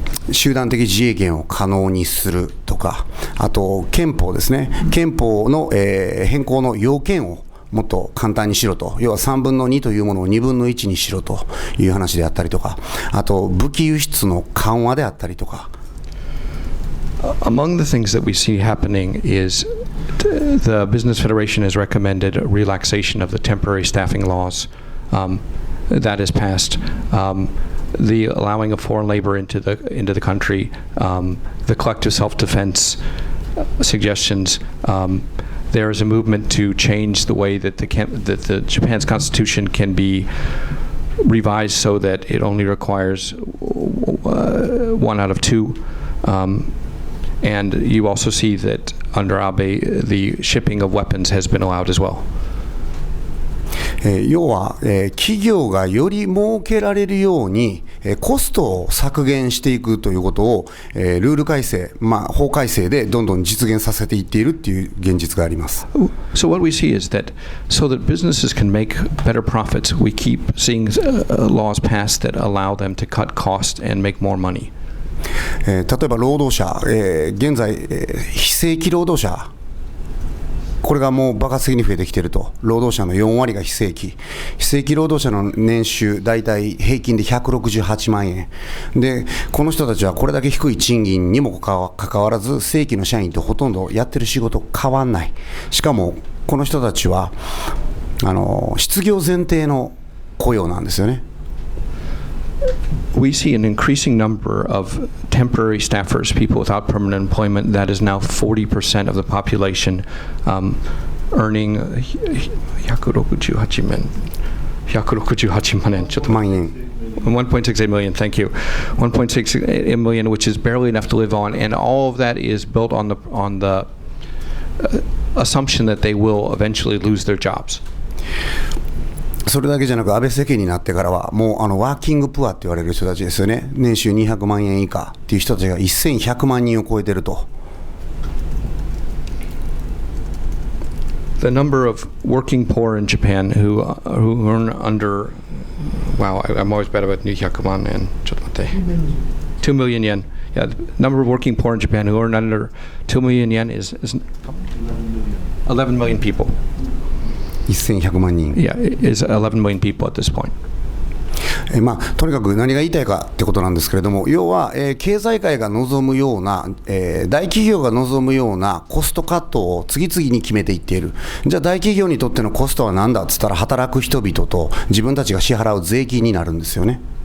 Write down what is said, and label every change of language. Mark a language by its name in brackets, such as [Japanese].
[Japanese] 集団的自衛権を可能にするとか、あと憲法ですね、憲法の、変更の要件をもっと簡単にしろと、要は3分の2というものを2分の1にしろという話であったりとか、あと武器輸出の緩和であったりとか。 [English] Among the things that we see happening is the Business Federation has recommended a relaxation of the temporary staffing laws that is passed, the allowing of foreign labor into the country, the collective self-defense suggestions. There is a movement to change the way that the Japan's constitution can be revised so that it only requires 1 out of 2. And you also see that under Abe, the shipping of weapons has been allowed as well. [Japanese] 要は、企業がより儲けられるように、コストを削減していくということを、ルール改正、法改正でどんどん実現させていっているという現実があります。 [English] So what we see is that so that businesses can make better profits, we keep seeing laws passed that allow them to cut costs and make more money. [Japanese] 例えば労働者、現在、非正規労働者、これがもう爆発的に増えてきていると。労働者の4割が非正規労働者の年収大体平均で168万円で、この人たちはこれだけ低い賃金にもかかわらず正規の社員とほとんどやってる仕事変わんない。しかもこの人たちは失業前提の雇用なんですよね。 [English] We see an increasing number of temporary staffers, people without permanent employment. That is now 40% of the population, earning [Japanese] 168万円、ちょっと万円。 [English] 1.68 million, thank you. 1.68 million, which is barely enough to live on, and all of that is built on the assumption that they will eventually lose their jobs. [Japanese] それだけじゃなく、安倍政権になってからはもうワーキングプアって言われる人たちですよね。年収200万円以下っていう人たちが1100万人を超えてると。 [English] The number of working poor in Japan who earn under, wow, I'm always bad about [Japanese] 200万円。ちょっと待って。 [English] 2 million yen. Yeah, the number of working poor in Japan who earn under 2 million yen is 11 million people. [Japanese] 1100万人。 [English] Yeah, is 11 million people at this point. [Japanese] とにかく何が言いたいかってことなんですけれども、要は、経済界が望むような、大企業が望むようなコストカットを次々に決めていっている。じゃあ大企業にとってのコストは何だっつったら、働く人々と自分たちが支払う税金になるんですよね。